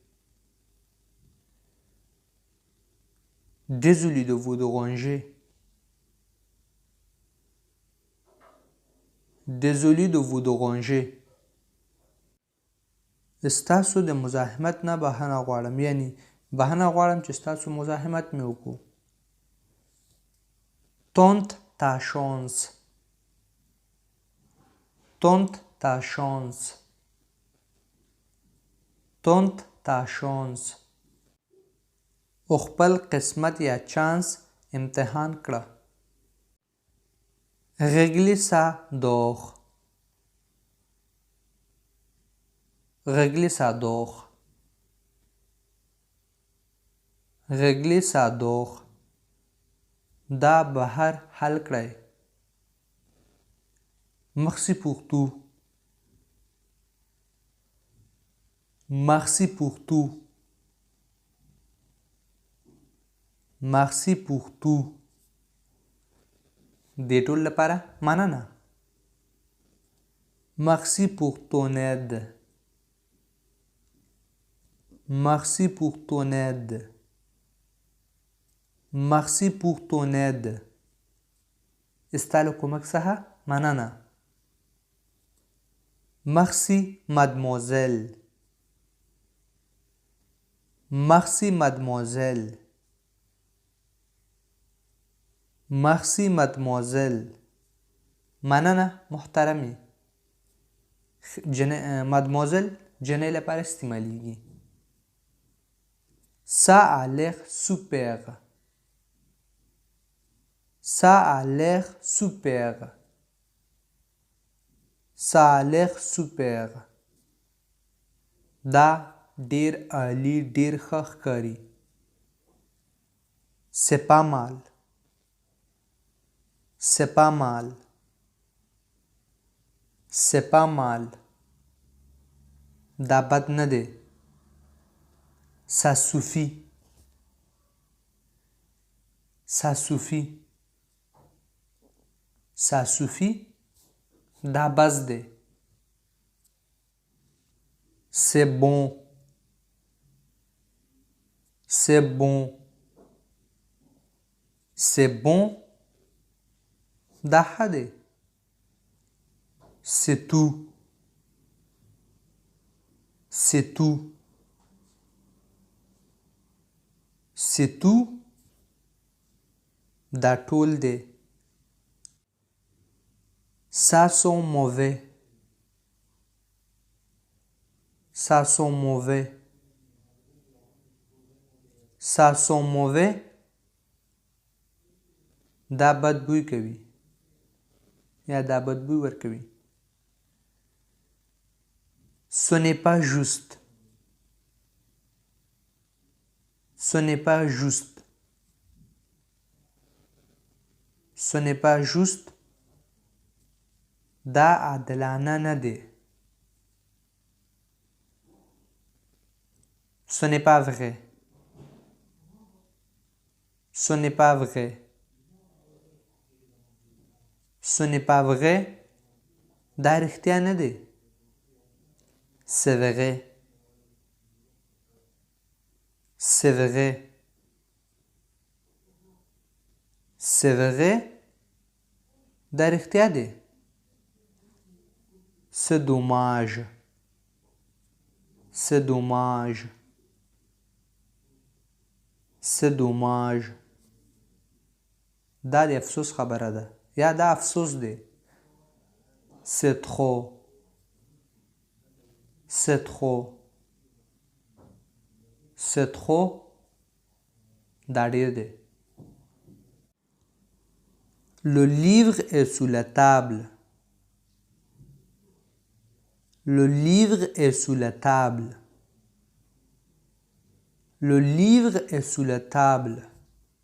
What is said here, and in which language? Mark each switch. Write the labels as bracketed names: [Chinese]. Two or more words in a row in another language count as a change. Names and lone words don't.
[French] Désolé de vous déranger. Désolé de vous déranger. [Pashto] ستاسو د مزاحمت نه بهانه غواړم، یعنی بهانه غواړم چې ستاسو مزاحمت مې وکړو. [French] Tente ta chance. Tente ta chance. Tente ta chance. [Pashto] او خپل قسمت یا چانس امتحان کړه. [French] Régler ça dehors. Régler ça dehors. Régler ça dehors. [Pashto] دا بهر حل کړئ. [French] Merci pour tout. Merci pour tout. Merci pour tout. [Pashto] دې ټول لپاره مننه. [French] Merci pour ton aide. Merci pour ton aide. Merci pour ton aide. [Pashto] ستا له کومک څخه مننه. [French] Merci mademoiselle. Merci mademoiselle. Merci mademoiselle. [Pashto] مننه محترمه. mademoiselle جنۍ لپاره استعمالیږي. [French] Ça a l'air super. Ça a l'air super. Ça a l'air super. [Pashto] دا ډیر عالی ډیر ښه ښکاري. [French] C'est pas mal. C'est pas mal. C'est pas mal. [Pashto] دا بد نه دی. [French] Ça suffit. Ça suffit. Ça suffit. [Pashto] دا بس دی. [French] C'est bon. C'est bon. C'est bon. [Pashto] دا ښه دی. [French] C'est tout. C'est tout. C'est tout. [Pashto] دا ټول دی. [French] Ça sent mauvais. Ça sent mauvais. Ça sent mauvais. [Pashto] دا بد بوی کوي یا دا بد بوی ورکوي. [French] Ce n'est pas juste. Ce n'est pas juste. Ce n'est pas juste. [Pashto] دا عادلانه نه دی. [French] Ce n'est pas vrai. Ce n'est pas vrai. Ce n'est pas vrai. [Pashto] دا رښتیا نه دی. [French] C'est vrai. C'est vrai. C'est vrai. [Pashto] دا رښتیا دی. [French] C'est dommage. C'est dommage. C'est dommage. [Pashto] دا د افسوس خبره ده یا دا افسوس دی. [French] C'est trop. C'est trop. C'est trop. [Pashto] دا ډیر دی. [French] Le livre est sous la table. Le livre est sous la table. Le livre est sous la table.